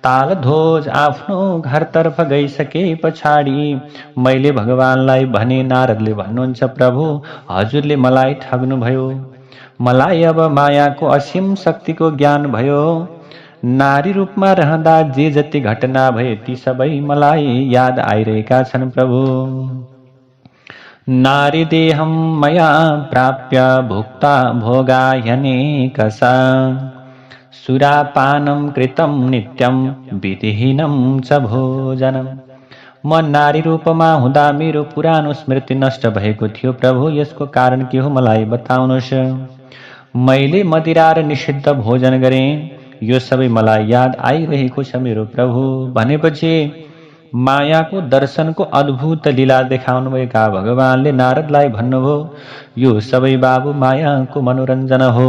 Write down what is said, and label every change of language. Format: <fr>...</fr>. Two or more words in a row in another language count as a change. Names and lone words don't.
<ne>तालध्वज आफ्नो घरतर्फ गइसके पछाडि मैले भगवानलाई भने, नारदले भन्नुहुन्छ, प्रभु हजुरले मलाई ठग्नुभयो। मलाई अब मायाको असीम शक्तिको ज्ञान भयो। नारी रूपमा रहँदा जे जति घटना भए ती सबै मलाई याद आइरहेका छन् प्रभु।</ne> <sa>नारी देहम मया प्राप्य भुक्ता भोगाह्यनेकशा सुरापानं कृतं नित्यं विधिहीनं च भोजनम्।</sa> <ne>म नारी रूपमा हुँदा मेरो पुरानो स्मृति नष्ट भएको थियो प्रभु, यसको कारण के हो मलाई बताउनुहोस्। मैले मदिरा र निषिद्ध भोजन गरेँ, यो सबै मलाई याद आइरहेको छ मेरो प्रभु। भनेपछि मायाको दर्शनको अद्भुत लीला देखाउनुभएका भगवानले नारदलाई भन्नुभयो, यो सबै बाबु मायाको मनोरञ्जन हो।</ne>